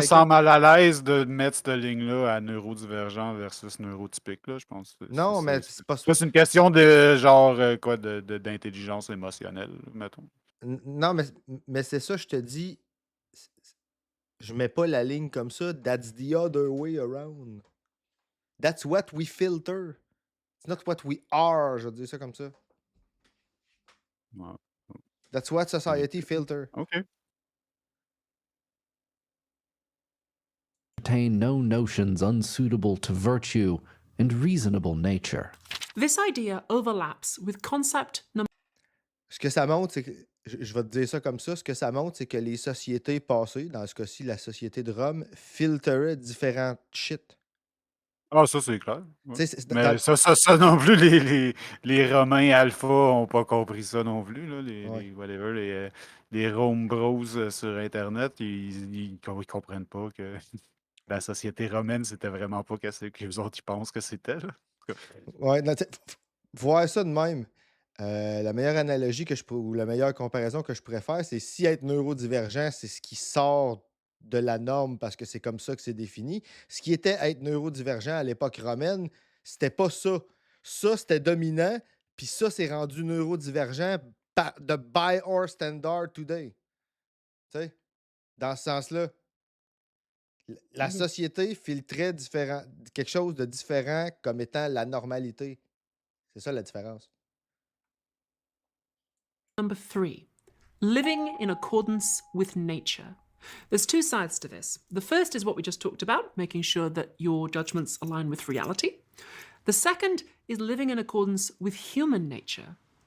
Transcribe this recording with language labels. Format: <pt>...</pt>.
<fr>sens mal à l'aise de mettre cette ligne-là à neurodivergent versus neurotypique, là. Je pense que Non, mais c'est pas. c'est une question de genre, quoi, d'intelligence émotionnelle, mettons. Non, mais c'est ça, je te dis. Je mets pas la ligne comme ça.</fr> <en>That's the other way around. That's what we filter. It's not what we are.</en> <fr>Je vais dire ça comme ça. Ouais.</fr> <en>That's what society filter. OK. Entertain no notions unsuitable to virtue and reasonable nature. This idea overlaps with concept number</en> <fr>Ce que ça montre, c'est que. Je vais te dire ça comme ça. Ce que ça montre, c'est que les sociétés passées, dans ce cas-ci, la société de Rome, filtraient différents shit. Ah, ça, c'est clair. Ouais. Tu sais, Mais ça non plus, les Romains alpha ont pas compris ça non plus, là. ouais. Whatever, les Rome Bros sur Internet, ils comprennent pas que la société romaine, c'était vraiment pas ce que les autres ils pensent que c'était, là. En tout cas. Ouais, non, tu sais, voir ça de même. La meilleure analogie ou la meilleure comparaison que je pourrais faire, c'est si être neurodivergent, c'est ce qui sort de la norme parce que c'est comme ça que c'est défini. Ce qui était être neurodivergent à l'époque romaine, c'était pas ça. Ça, c'était dominant, puis ça, c'est rendu neurodivergent de</fr> <en>by our standard today.</en> <fr>Tu sais, dans ce sens-là, la OK. société filtrait quelque chose de différent comme étant la normalité. C'est ça la différence.</fr> <en>three, living in accordance with nature. There's two sides to this. The first is what we just talked about, making sure that your judgments align with reality. The second is living in accordance with human nature.</en>